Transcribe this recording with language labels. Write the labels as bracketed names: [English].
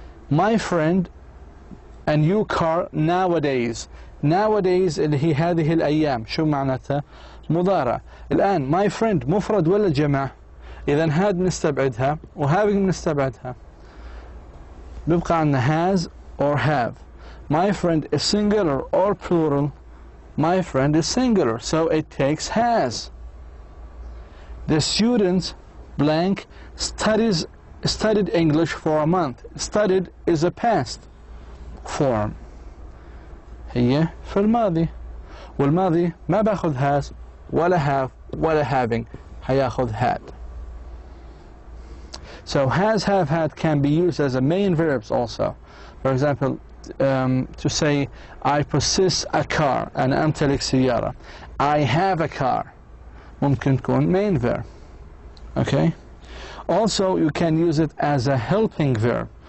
[English] My friend a new car nowadays. [Arabic] Nowadays اللي هي هذه الأيام. شو معناتها؟ مضارع. الآن [English] my friend [Arabic] مفرد ولا جمع؟ إذا had نستبعدها وhaving نستبعدها. بيبقى عندنا [English] has or have. My friend is singular or plural. My friend is singular, so it takes has. The student blank studied English for a month. Studied is a past form. [Arabic] هي في الماضي. والماضي ما باخذ has ولا have ولا having. هياخذ had. [English] So has, have, had can be used as a main verbs also. For example, to say I possess a car. [Arabic] أنا أمتلك سيارة. [English] I have a car. [Arabic] ممكن تكون [English] main verb. Okay? Also, you can use it as a helping verb.